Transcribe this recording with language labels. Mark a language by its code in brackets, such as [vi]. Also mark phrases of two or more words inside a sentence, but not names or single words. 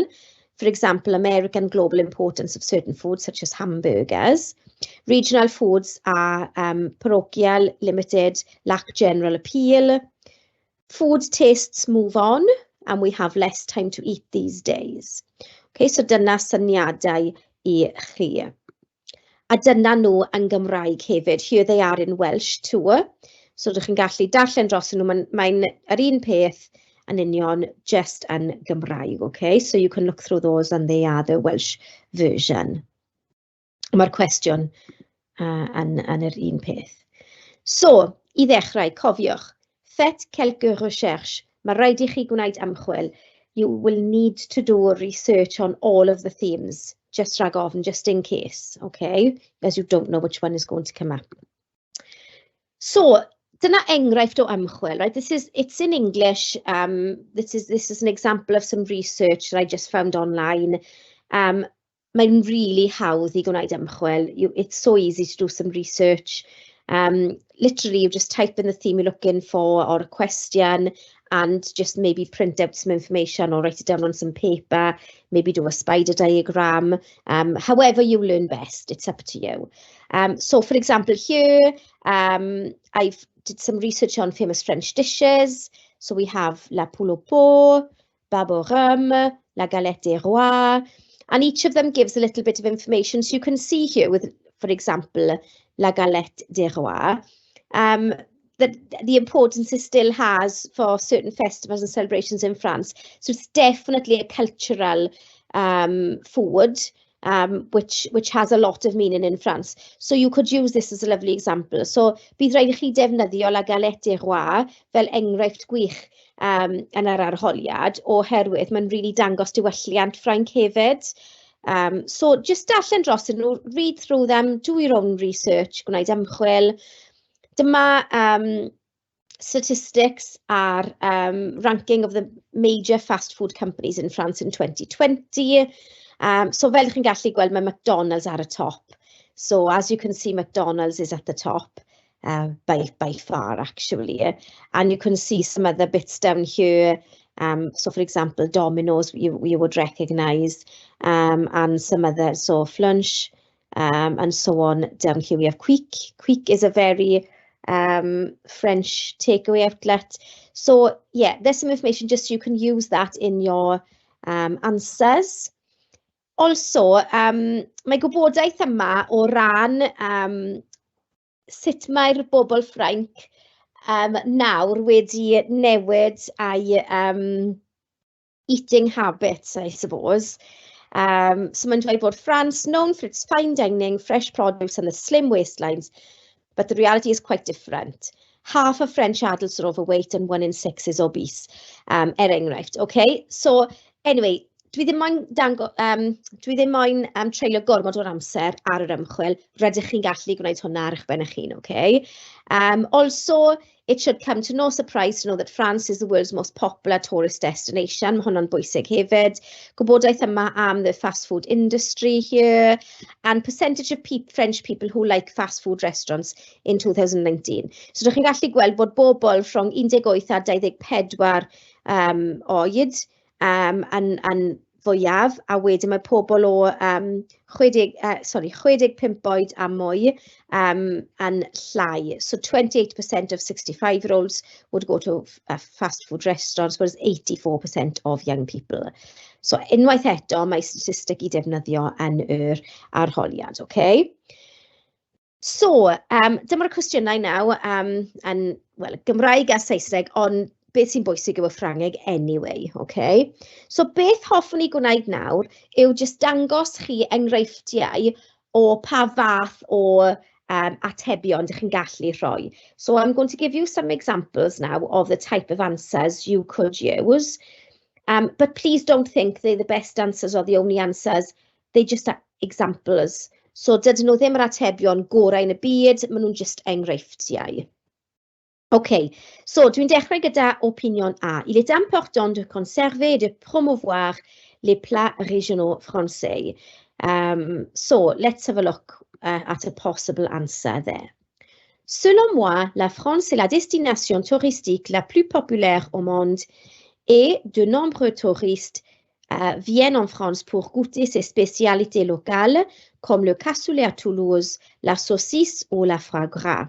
[en] For example, American global importance of certain foods such as hamburgers. Regional foods are parochial, limited, lack general appeal. Food tastes move on, and we have less time to eat these days. [cy] Okay, so dyna syniadau I chi. A dyna nhw yn Gymraeg hefyd. [en] Here they are in Welsh too. [cy] So dych chi'n gallu darllen dros nhw, mae'n yr un peth yn union just yn Gymraeg, [en] okay? So you can look through those and they are the Welsh version. [cy] Mae'r cwestiwn yn yr un peth. So, I ddechrau, cofiwch, [fr] faites quelques recherches. [cy] Mae rhaid I chi gwneud ymchwil. [en] You will need to do research on all of the themes. Just [cy] rag ofn, [en] just in case, okay? As you don't know which one is going to come up. So, [cy] dyna enghraifft o ymchwil, [en] right? It's in English. This is an example of some research that I just found online. [cy] Mae'n really hawdd I gwneud ymchwil. [en] It's so easy to do some research. Literally, you just type in the theme you're looking for or a question and just maybe print out some information or write it down on some paper, maybe do a spider diagram, however you learn best, it's up to you. So for example, here, I've did some research on famous French dishes. So we have [fr] la poule au pot, bab au rhum, la galette des rois, [en] and each of them gives a little bit of information. So you can see here with, for example, [fr] la galette des rois, [en] that the importance it still has for certain festivals and celebrations in France. So it's definitely a cultural food, which has a lot of meaning in France. So you could use this as a lovely example. [cy] So bydd rhaid I chi defnyddio [fr] la galette des rois [cy] fel enghraifft gwych yn yr arholiad, oherwydd mae'n really dangos diwylliant Ffrainc hefyd. So just darllen dros nhw, [en] read through them, do your own research, [cy] gwneud ymchwil. [en] Dyma statistics are ranking of the major fast food companies in France in 2020. [cy] So fel chi'n gallu gweld, mae McDonald's ar y top. [en] So as you can see, McDonald's is at the top by far, actually. And you can see some other bits down here. So for example, Domino's, you would recognize, and some other, so Flunch, and so on. Down here we have Quick. Quick is a very French takeaway outlet. So yeah, there's some information just so you can use that in your answers. Also, [cy] mae gwybodaeth yma o ran sut mae'r bobl Ffrainc nawr wedi newid ai [en] eating habits, I suppose. So [cy] mae'n dweud bod [en] France, known for its fine dining, fresh produce and the slim waistlines, but the reality is quite different. Half of French adults are overweight and 1 in 6 is obese. [cy] Enghraifft, okay? So, anyway, dwi ddim moyn treulio gormod o'r amser ar yr ymchwil. Rydych chi'n gallu gwneud hwnna ar eich ben eich hun, [en] okay? Also, it should come to no surprise to know that France is the world's most popular tourist destination. [cy] Mae hwnna'n bwysig hefyd. Gwybodaeth yma am [en] the fast food industry here, and percentage of French people who like fast food restaurants in 2019. So, [cy] ydych chi'n gallu gweld bod bobl rhwng 18 a 24 oed yn fwyaf, a wedyn mae pobl o 65 oed a mwy yn llai. [en] So 28% of 65-year-olds would go to fast food restaurants, whereas 84% of young people. [cy] So unwaith eto, mae statistig I defnyddio yn yr arholiad, okay? So, dyma'r cwestiynau nawr yn, well, Gymraeg a Saesneg, ond beth sy'n bwysig yw y Ffrangeg anyway, okay? So beth hoffwn I gwneud nawr yw just dangos chi enghreifftiau o pa fath o atebion ydych chi'n gallu rhoi. [en] So I'm going to give you some examples now of the type of answers you could use. But please don't think they're the best answers or the only answers. They're just examples. [cy] So dydyn nhw ddim yr atebion gorau yn y byd, maen nhw'n just enghreifftiau. OK, so dwi'n dechrau gyda opinion A. [fr] Il est important de conserver et de promouvoir les plats régionaux français. [en] So let's have a look at a possible answer there. [fr] Selon moi, la France est la destination touristique la plus populaire au monde et de nombreux touristes viennent en France pour goûter ses spécialités locales comme le cassoulet à Toulouse, la saucisse ou la foie gras.